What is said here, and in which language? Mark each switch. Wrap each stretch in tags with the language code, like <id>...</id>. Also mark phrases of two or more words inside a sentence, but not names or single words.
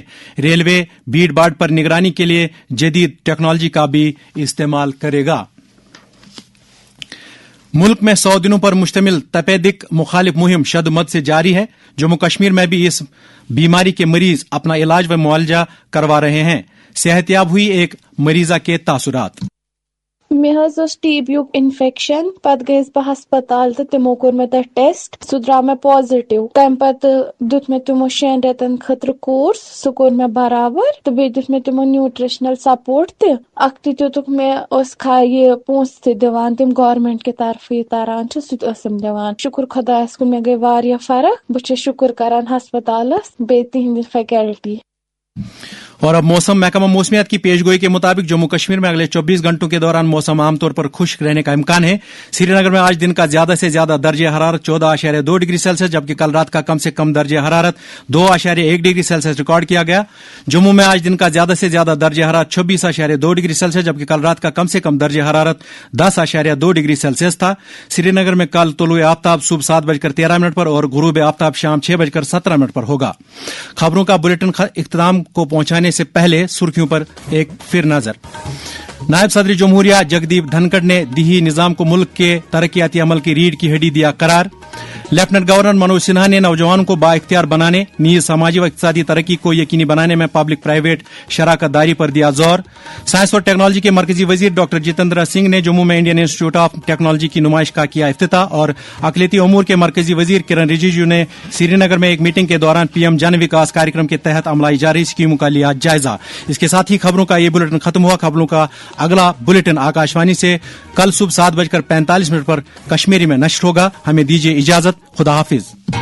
<ur>ریلوے بھیڑ بھاڑ پر نگرانی کے لیے جدید ٹیکنالوجی کا بھی استعمال کرے گا. ملک میں 100 دنوں پر مشتمل تپ دق مخالف مہم شد و مد سے جاری ہے. جموں کشمیر میں بھی اس بیماری کے مریض اپنا علاج و معاوضہ کروا رہے ہیں. صحت یاب ہوئی ایک مریضہ کے تاثرات.</ur> <ks>مے حظ اوس ٹی بی یُک انفیکشن پتہٕ گٔیَس بہٕ ہسپتال تہٕ تِمو کوٚر مےٚ تتھ ٹیسٹ سُہ درٛاو مےٚ پازِٹِو تمہِ پتہٕ دیُت مےٚ تِمو 6 رٮ۪تن خٲطرٕ کورس سُہ کوٚر مےٚ برابر تہٕ بیٚیہِ دیُت مےٚ تِمو</ks> <en>nutritional support</en> <ks>تہِ اکھ تہِ دِتُکھ مےٚ اوس یہِ پونٛسہٕ تہِ دِوان تِم گورمنٹ کہِ طرفہٕ یہِ تران چھُ سُہ تہِ ٲسٕم دِوان شُکر خۄدایس کُن مےٚ گٔے واریاہ فرق بہٕ چھَس شُکر کران ہسپتالس بیٚیہِ تِہنٛدِ فیکلٹی.</ks> <ur>اور اب موسم. محکمہ موسمیات کی پیش گوئی کے مطابق جموں کشمیر میں اگلے 24 گھنٹوں کے دوران موسم عام طور پر خشک رہنے کا امکان ہے. سری نگر میں آج دن کا زیادہ سے زیادہ درجہ حرارت 14.2 ڈگری سیلسیس جبکہ کل رات کا کم سے کم درجہ حرارت 2.1 ڈگری سیلسیس ریکارڈ کیا گیا. جموں میں آج دن کا زیادہ سے زیادہ درجہ حرارت 26.2 ڈگری سیلسیس جبکہ کل رات کا کم سے کم درجہ حرارت 10.2 ڈگری سیلسیس تھا. سری نگر میں کل طلوع آفتاب صبح 7:13 پر اور غروب آفتاب شام 6:17 پر ہوگا. خبروں کا بلیٹن اختتام کو پہنچانے سے پہلے سرخیوں پر ایک پھر نظر. نائب صدر جمہوریہ جگدیپ دھنکڑ نے دیہی نظام کو ملک کے ترقیاتی عمل کی ریڑھ کی ہڈی دیا قرار. لیفٹننٹ گورنر منوج سنہا نے نوجوانوں کو با اختیار بنانے نیز سماجی و اقتصادی ترقی کو یقینی بنانے میں</ur> <en>public private</en> <ur>شراکت داری پر دیا زور. سائنس اور ٹیکنالوجی کے مرکزی وزیر ڈاکٹر جتیندر سنگھ نے جموں میں انڈین انسٹی ٹیوٹ آف ٹیکنالوجی کی نمائش کا کیا افتتاح. اور اقلیتی امور کے مرکزی وزیر کرن رجیجو نے سری نگر میں ایک میٹنگ کے دوران پی ایم جن وکاس کاریہ کے تحت عملائی جا رہی اسکیموں کا لیا جائزہ. اس کے ساتھ ہی خبروں کا یہ بلیٹن ختم ہوا. خبروں کا اگلا بلیٹن آکاشوانی سے کل صبح 7:45 پر کشمیری میں نشر ہوگا. ہمیں دیجیے اجازت. خدا حافظ.</ur>